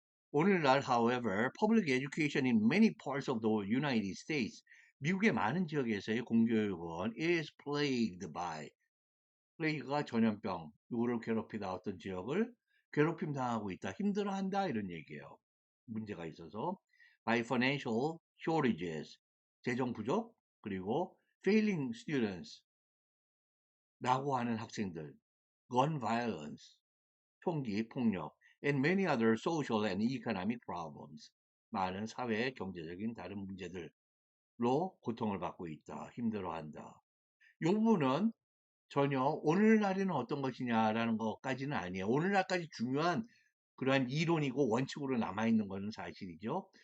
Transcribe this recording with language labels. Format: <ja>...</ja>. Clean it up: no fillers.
<ko>오늘날 however public education in many parts of the United States 미국의 많은 지역에서의 공교육은 is plagued by 플레이가 전염병 누구를 괴롭히다 어떤 지역을 괴롭힘 당하고 있다 힘들어한다 이런 얘기예요. 문제가 있어서 by financial shortages 재정 부족 그리고 failing students 라고 하는 학생들 gun violence 총기 폭력</ko> <en>and many other social and economic problems.</en> <ko>많은 사회, 경제적인 다른 문제들로 고통을 받고 있다. 힘들어한다. 이 부분은 전혀 오늘날에는 어떤 것이냐라는 것까지는 아니에요. 오늘날까지 중요한 그러한 이론이고 원칙으로 남아있는 것은 사실이죠.</ko>